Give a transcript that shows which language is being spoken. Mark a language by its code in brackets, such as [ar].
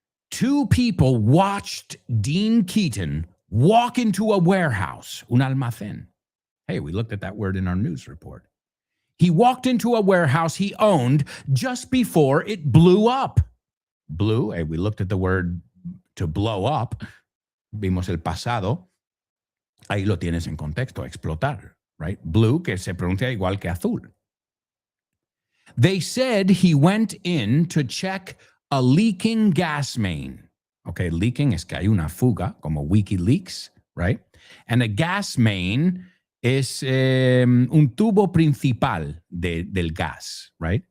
[en] 2 people watched Dean Keaton walk into a warehouse, [es] un almacén. [en] Hey, we looked at that word in our news report. He walked into a warehouse he owned just before it blew up. Blew, hey, we looked at the word to blow up. [es] Vimos el pasado. Ahí lo tienes en contexto, explotar, right? Blue, que se pronuncia igual que azul. [en] They said he went in to check a leaking gas main. [es] Okay, leaking es que hay una fuga, como WikiLeaks, right? [en] And a gas main [es] es un tubo principal del gas, right?